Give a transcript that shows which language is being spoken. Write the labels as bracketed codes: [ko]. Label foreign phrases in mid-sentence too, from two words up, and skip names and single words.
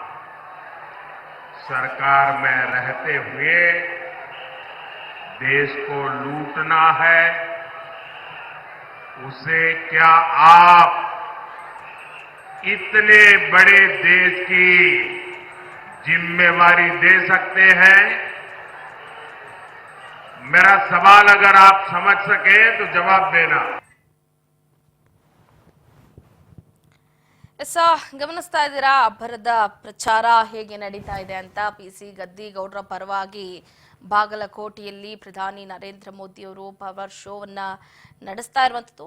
[hi] सरकार में रहते हुए देश को लूटना है, उसे क्या आप इतने बड़े देश की जिम्मेवारी दे सकते हैं? मेरा सवाल अगर आप समझ सके तो जवाब देना. [kn] ಗಮನಿಸ್ತಾ ಇದ್ದೀರಾ ಅಬ್ಬರದ ಪ್ರಚಾರ ಹೇಗೆ ನಡೀತಾ ಇದೆ ಅಂತ. ಪಿಸಿ ಗದ್ದಿಗೌಡರ ಪರವಾಗಿ ಬಾಗಲಕೋಟೆಯಲ್ಲಿ ಪ್ರಧಾನಿ ನರೇಂದ್ರ ಮೋದಿ ಅವರು ಪವರ್ ಶೋವನ್ನ ನಡೆಸ್ತಾ ಇರುವಂತದ್ದು.